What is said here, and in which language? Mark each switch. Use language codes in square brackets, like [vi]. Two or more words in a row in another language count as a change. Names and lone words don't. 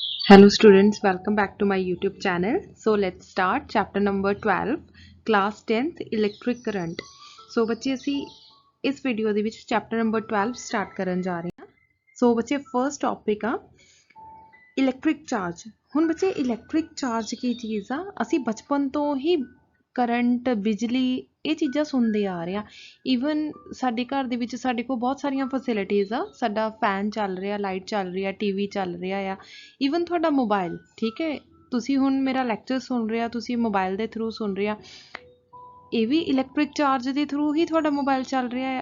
[en] Hello students, welcome back to my YouTube channel. So let's start chapter number 12, class 10th electric current. [pa] So बच्चे ਅਸੀਂ ਇਸ ਵੀਡੀਓ ਦੇ ਵਿੱਚ [en] chapter number 12 [pa] ਸਟਾਰਟ ਕਰਨ ਜਾ ਰਹੇ ਹਾਂ। So ਬੱਚੇ [en] first topic [pa] ਆ ਇਲੈਕਟ੍ਰਿਕ ਚਾਰਜ। ਹੁਣ ਬੱਚੇ ਇਲੈਕਟ੍ਰਿਕ ਚਾਰਜ ਕੀ ਚੀਜ਼ ਆ, ਅਸੀਂ ਬਚਪਨ ਤੋਂ ਹੀ ਕਰੰਟ ਬਿਜਲੀ ਇਹ ਚੀਜ਼ਾਂ ਸੁਣਦੇ ਆ ਰਹੇ ਆ। ਈਵਨ ਸਾਡੇ ਘਰ ਦੇ ਵਿੱਚ ਸਾਡੇ ਕੋਲ ਬਹੁਤ ਸਾਰੀਆਂ ਫੈਸਿਲਿਟੀਜ਼ ਆ, ਸਾਡਾ ਫੈਨ ਚੱਲ ਰਿਹਾ, ਲਾਈਟ ਚੱਲ ਰਹੀ ਆ, ਟੀਵੀ ਚੱਲ ਰਿਹਾ ਆ, ਈਵਨ ਤੁਹਾਡਾ ਮੋਬਾਈਲ, ਠੀਕ ਹੈ, ਤੁਸੀਂ ਹੁਣ ਮੇਰਾ ਲੈਕਚਰ ਸੁਣ ਰਹੇ ਆ, ਤੁਸੀਂ ਮੋਬਾਈਲ ਦੇ ਥਰੂ ਸੁਣ ਰਹੇ ਆ, ਇਹ ਵੀ ਇਲੈਕਟ੍ਰਿਕ ਚਾਰਜ ਦੇ ਥਰੂ ਹੀ ਤੁਹਾਡਾ ਮੋਬਾਈਲ ਚੱਲ ਰਿਹਾ ਹੈ।